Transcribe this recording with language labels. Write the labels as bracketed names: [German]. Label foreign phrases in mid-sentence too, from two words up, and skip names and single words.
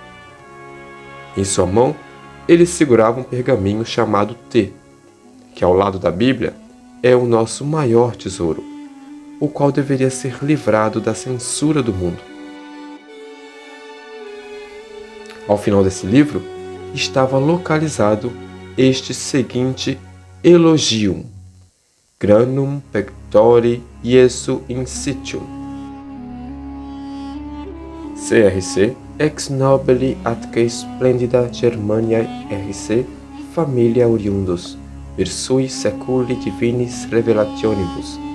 [Portuguese] Em sua mão, ele segurava um pergaminho chamado T, que ao lado da Bíblia é o nosso maior tesouro, o qual deveria ser livrado da censura do mundo. Ao final desse livro, estava localizado este seguinte elogium: [Latin] Granum pectori Iesu insitium. CRC ex nobili atque splendida Germania RC familia oriundus, per sui seculi divinis revelationibus,